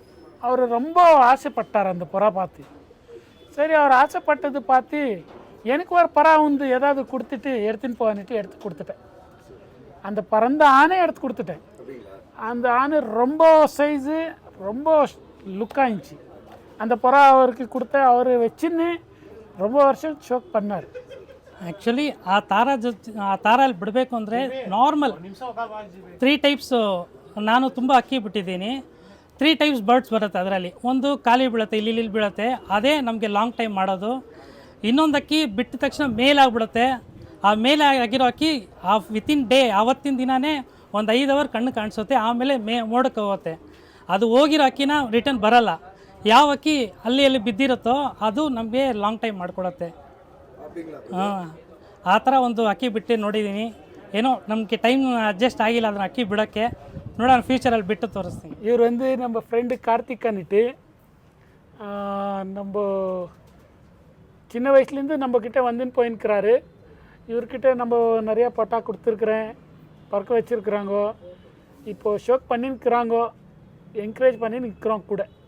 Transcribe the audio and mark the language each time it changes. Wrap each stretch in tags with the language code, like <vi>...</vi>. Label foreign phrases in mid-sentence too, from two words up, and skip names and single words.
<ta>அவர் ரொம்ப ஆசைப்பட்டார் அந்த புறா பார்த்து. சரி, அவர் ஆசைப்பட்டது பார்த்து எனக்கு ஒரு புறா வந்து ஏதாவது கொடுத்துட்டு எடுத்துன்னு போவான்ட்டு எடுத்து கொடுத்துட்டேன். அந்த பறந்த ஆணை எடுத்து கொடுத்துட்டேன். அந்த ஆணை ரொம்ப சைஸு ரொம்ப லுக்காகிச்சு. அந்த புறா அவருக்கு கொடுத்த அவர் வச்சுன்னு ரொம்ப வருஷம் ಶೋಕ್ பண்ணார்.</ta> <kn>ಆ್ಯಕ್ಚುಲಿ ಆ ತಾರಲ್ಲಿ ಬಿಡಬೇಕು ಅಂದರೆ ನಾರ್ಮಲ್ 3 ಟೈಪ್ಸು ನಾನು ತುಂಬ ಅಕ್ಕಿ ಬಿಟ್ಟಿದ್ದೀನಿ. 3</kn> <en>types birds</en> <kn>ಬರುತ್ತೆ ಅದರಲ್ಲಿ. ಒಂದು ಖಾಲಿ ಬೀಳುತ್ತೆ, ಇಲ್ಲಿ ಬೀಳುತ್ತೆ, ಅದೇ ನಮಗೆ</kn> <en>long time</en> <kn>ಮಾಡೋದು. ಇನ್ನೊಂದು ಅಕ್ಕಿ ಬಿಟ್ಟ ತಕ್ಷಣ ಮೇಲ್ ಆಗಿಬಿಡುತ್ತೆ. ಆ ಮೇಲೆ ಆಗಿರೋ ಅಕ್ಕಿ</kn> <en>within day</en> <kn>ಆವತ್ತಿನ ದಿನವೇ ಒಂದು 5 ಅವರ್ ಕಣ್ಣು ಕಾಣಿಸುತ್ತೆ. ಆಮೇಲೆ ಮೋಡಕ್ಕೆ ಹೋಗುತ್ತೆ. ಅದು ಹೋಗಿರೋ ಅಕ್ಕಿನ ರಿಟರ್ನ್ ಬರಲ್ಲ. ಯಾವ ಅಕ್ಕಿ ಅಲ್ಲಿ ಬಿದ್ದಿರುತ್ತೋ ಅದು ನಮಗೆ</kn> <en>long time</en> <kn>ಮಾಡಿಕೊಡುತ್ತೆ. ಹಾಂ, ಆ ಥರ ಒಂದು ಅಕ್ಕಿ ಬಿಟ್ಟು ನೋಡಿದ್ದೀನಿ. ಏನೋ ನಮಗೆ</kn> <en>time adjust</en> <kn>ಆಗಿಲ್ಲ ಅದನ್ನು ಅಕ್ಕಿ ಬಿಡೋಕ್ಕೆ. ನೋಡೋಣ ಫ್ಯೂಚರಲ್ಲಿ ಬಿಟ್ಟು ತೋರಿಸ್ತೀನಿ.</kn> <ta>இவர் வந்து நம்ம ஃப்ரெண்டு கார்த்திக் அன்னிட்டு நம்ம சின்ன வயசுலேருந்து நம்மக்கிட்ட வந்துன்னு போயின்னுக்கிறாரு. இவர்கிட்ட நம்ம நிறையா பட்டா கொடுத்துருக்குறேன், பறக்க வச்சுருக்குறாங்க. இப்போது ஷோக் பண்ணின்னுக்கிறாங்க, என்கரேஜ் பண்ணி நிற்கிறோம் கூட.</ta>